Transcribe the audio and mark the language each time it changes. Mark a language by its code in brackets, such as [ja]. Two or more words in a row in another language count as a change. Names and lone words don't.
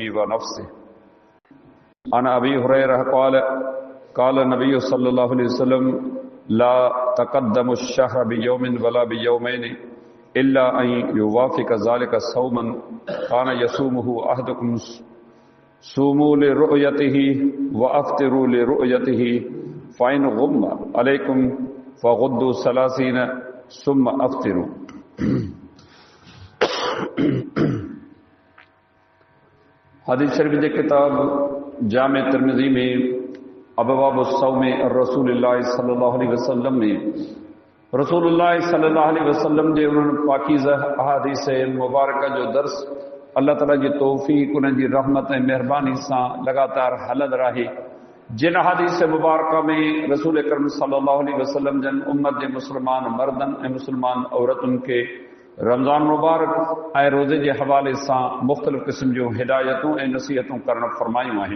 [ar] و نفسه عن أبي هريرة قال نبي صلى الله عليه وسلم لا تقدموا الشهر بيوم ولا بيومين إلا أن يوافق ذلك صوما كان يصومه أحدكم صوموا لرؤيته و أفطروا لرؤيته فإن غم عليكم فعدوا ثلاثين ثم أفطروا. [sd] हदीस शरीफ जे किताब जामे तिरमिज़ी में अबवाब सौम रसूलुल्लाह [ar] صلى الله عليه وسلم [sd] में रसूलुल्लाह [ar] صلى الله عليه وسلم [sd] जे उन्हनि पाकीज़ा अहादीस मुबारक जो दर्स अल्लाह ताला जी तौफ़ीक़ उन्हनि जी रहमत ऐं महिरबानी सां लगातार हलंदो रहे। जिन अहादीस मुबारक में रसूल अकरम [ar] صلى الله عليه وسلم [sd] जन उम्मत जे मुसलमान मर्दन ऐं मुसलमान औरतुनि के रमज़ान मुबारक ऐं रोज़े जे हवाले सां मुख़्तलिफ़ क़िस्म जूं हिदायतूं ऐं नसीहतूं करण फरमायूं आहिनि।